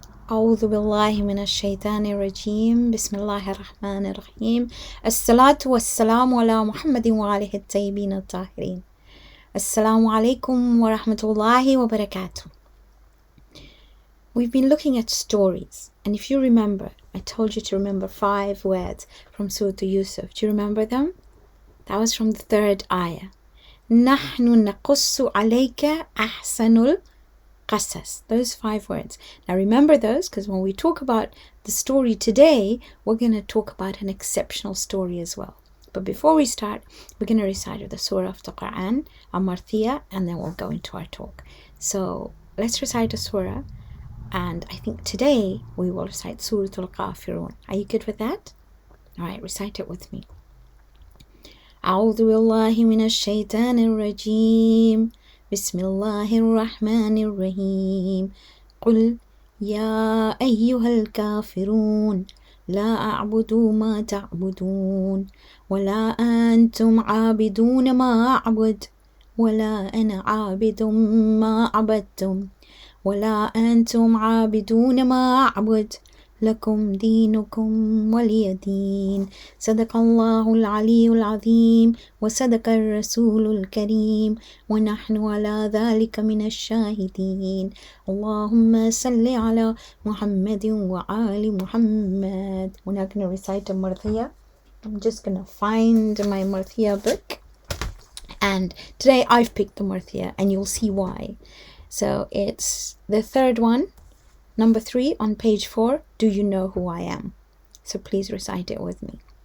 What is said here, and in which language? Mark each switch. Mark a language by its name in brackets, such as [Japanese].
[Arabic] أعوذ بالله من الشيطان الرجيم بسم الله الرحمن الرحيم الصلاة والسلام على محمد وآله الطيبين الطاهرين السلام عليكم ورحمة الله وبركاته. [English] We've been looking at stories, and if you remember, I told you to remember 5 words from Surah Yusuf. Do you remember them? That was from the 3rd ayah. [Arabic] نحن نقص عليك أحسن القصص. [English] Those 5 words. Now remember those, because when we talk about the story today, we're going to talk about an exceptional story as well. But before we start, we're going to recite the surah of the Quran, Amarthiya, and then we'll go into our talk. So let's recite the surah, and I think today we will recite Surah Al-Kafirun. Are you good with that? Alright, recite it with me. [Arabic] أعوذ بالله من الشيطان الرجيم بسم الله الرحمن الرحيم قل يا أيها الكافرون لا أعبد ما تعبدون ولا أنتم عابدون ما أعبد ولا أنا عابد ما عبدتم ولا أنتم عابدون ما أعبد لكم دينكم ولي دين. صدق الله العلي العظيم وصدق الرسول الكريم ونحن على ذلك من الشاهدين. اللهم صل على محمد وآل محمد. [English] We're not going to recite a Marthiya. I'm just going to find my Marthiya book. And today I've picked the Marthiya, and you'll see why. So it's the 3rd one. Number 3 on page 4, do you know who I am? So please recite it with me.